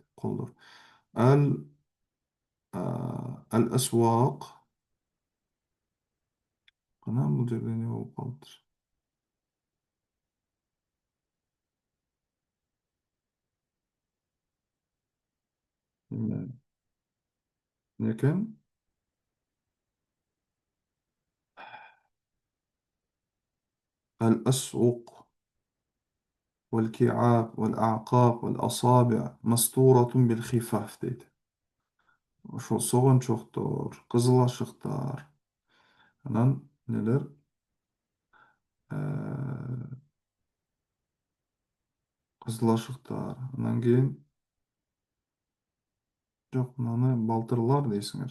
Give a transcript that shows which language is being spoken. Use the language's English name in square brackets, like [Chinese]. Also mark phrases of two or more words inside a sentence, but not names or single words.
[Kyrgyz] Колдор. Ал Al-aswaq Кына бул жерде не болуп калыптыр? Эмне экен? [Arabic] الأسوق والكعاب والأعقاب والأصابع مستورة بالخفاف дейт. [Kyrgyz] Ошол согончоктор, кызыл ашыктар, анан нелер? Кызыл ашыктар, анан кийин жок, мынаны балтырлар дейсиңер.